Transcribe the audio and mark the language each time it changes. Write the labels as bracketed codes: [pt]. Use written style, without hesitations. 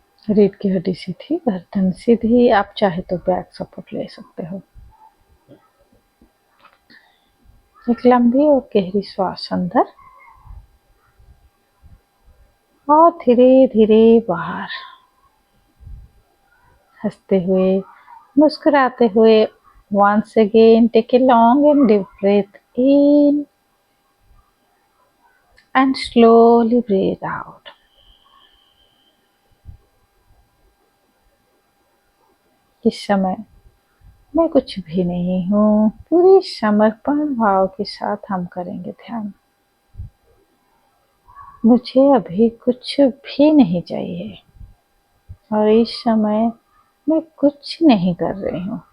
[hi] रीढ़ की हड्डी सीधी, गर्दन सीधी। आप चाहे तो बैक सपोर्ट ले सकते हो। एक लंबी और गहरी श्वास अंदर और धीरे धीरे बाहर। हंसते हुए, मुस्कुराते हुए। [en] Once again, take a long and deep breath in and slowly breathe out. [hi] इस समय मैं कुछ भी नहीं हूँ। पूरे समर्पण भाव के साथ हम करेंगे ध्यान। मुझे अभी कुछ भी नहीं चाहिए और इस समय मैं कुछ नहीं कर रही हूँ।